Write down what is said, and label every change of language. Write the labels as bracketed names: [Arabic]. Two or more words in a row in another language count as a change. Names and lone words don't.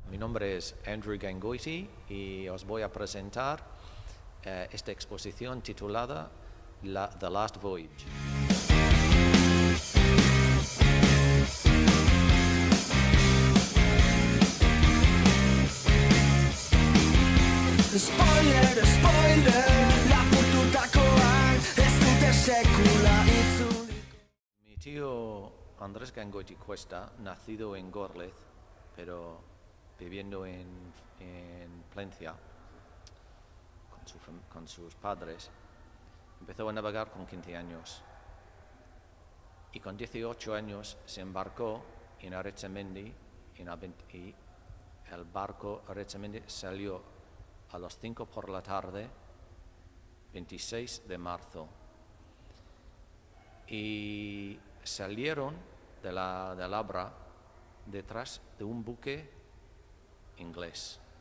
[Spanish] Mi nombre es Andrew Gangoiti y os voy a presentar esta exposición titulada The Last Voyage. [English] Spoiler, spoiler, [Basque] lapurtutakoan ez dute sekula itzuliko. [Spanish] Mi tío Andrés Gangoiti Cuesta, nacido en Gorlez, pero viviendo en Plencia con sus padres, empezó a navegar con 15 años y con 18 años se embarcó en Arechamendi y el barco Arechamendi salió a las 5 por la tarde, 26 de marzo, y salieron del Abra detrás de un buque inglés.